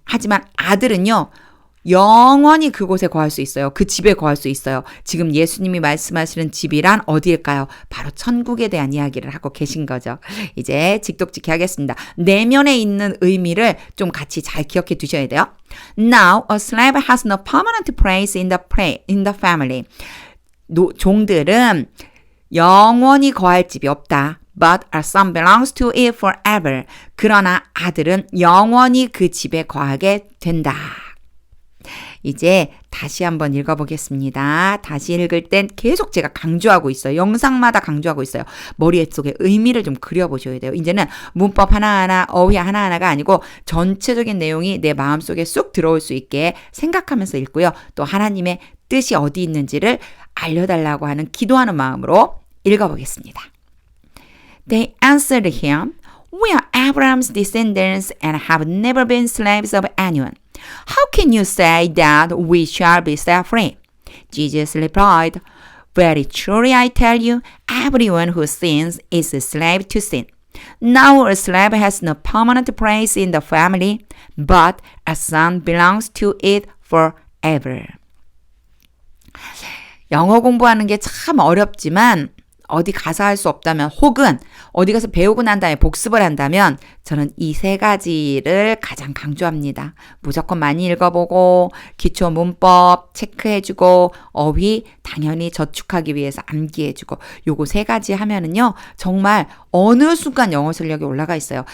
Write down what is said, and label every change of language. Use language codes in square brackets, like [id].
[ko] 하지만 아들은요. 영원히 그곳에 거할 수 있어요. 그 집에 거할 수 있어요. 지금 예수님이 말씀하시는 집이란 어디일까요? 바로 천국에 대한 이야기를 하고 계신 거죠. 이제 직독직해 하겠습니다. 내면에 있는 의미를 좀 같이 잘 기억해 두셔야 돼요. [en] Now, a slave has no permanent place in the family. [ko] 종들은 영원히 거할 집이 없다. [en] But a son belongs to it forever. [ko] 그러나 아들은 영원히 그 집에 거하게 된다. 이제 다시 한번 읽어보겠습니다. 다시 읽을 땐 계속 제가 강조하고 있어요. 영상마다 강조하고 있어요. 머릿속에 의미를 좀 그려보셔야 돼요. 이제는 문법 하나하나, 어휘 하나하나가 아니고 전체적인 내용이 내 마음속에 쑥 들어올 수 있게 생각하면서 읽고요. 또 하나님의 뜻이 어디 있는지를 알려달라고 하는 기도하는 마음으로 읽어보겠습니다. [en] They answered him, We are Abraham's descendants and have never been slaves of anyone. How can you say that we shall be set free? Jesus replied, Very truly I tell you, everyone who sins is a slave to sin. Now a slave has no permanent place in the family, but a son belongs to it forever. [ko] 영어 공부하는 게 참 어렵지만 어디 가서 할 수 없다면 혹은 어디 가서 배우고 난 다음에 복습을 한다면 저는 이 세 가지를 가장 강조합니다. 무조건 많이 읽어보고 기초 문법 체크해주고 어휘 당연히 저축하기 위해서 암기해주고 요거 세 가지 하면은요 정말 어느 순간 영어 실력이 올라가 있어요.